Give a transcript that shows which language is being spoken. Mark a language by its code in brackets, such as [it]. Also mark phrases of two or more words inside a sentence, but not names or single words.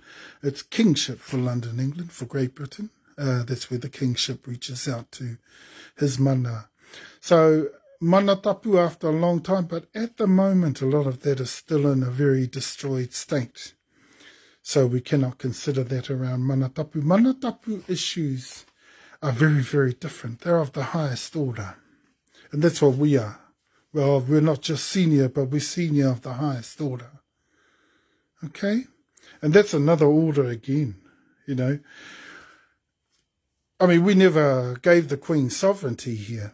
[en] It's kingship for London, England, for Great Britain. That's where the kingship reaches out to his mana. So [mi] mana tapu [en] after a long time, but at the moment a lot of that is still in a very destroyed state. So we cannot consider that around [mi] mana tapu. Mana tapu [en] issues are very, very different. They're of the highest order. And that's what we are. Well, we're not just senior, but we're senior of the highest order. Okay? And that's another order again, you know. I mean, we never gave the Queen sovereignty here.